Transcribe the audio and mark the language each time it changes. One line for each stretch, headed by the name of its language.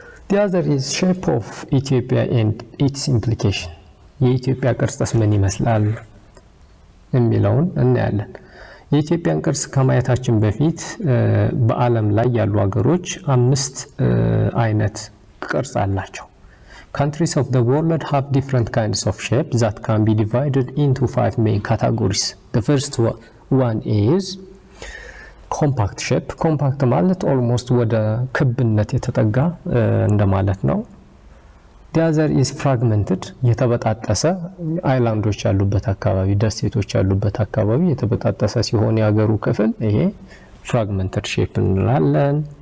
English: The other is shape of Ethiopia and its implication
Amharic: የኢትዮጵያ ቅርጽስ ምን ይመስላል የሚለውን እናያለን። የኢትዮጵያን ቅርጽ ከማየታችን በፊት በዓለም ላይ ያሉ ሀገሮች 5 አይነት ቅርጽ አላቸው።
English: Countries of the world have different kinds of shape that can be divided into 5 main categories. The first one is compact shape.
Amharic: Compact ማለት almost ወደ ክብነት የተጠጋ እንደማለት ነው።
English: The other is fragmented
Amharic: የተበጣጠሰ አይላንዶች ያሉበት አካባቢ ደሴቶች ያሉበት አካባቢ የተበጣጠሰ ሲሆን ያገሩ ክፍል ይሄ fragmented shape እንላለን።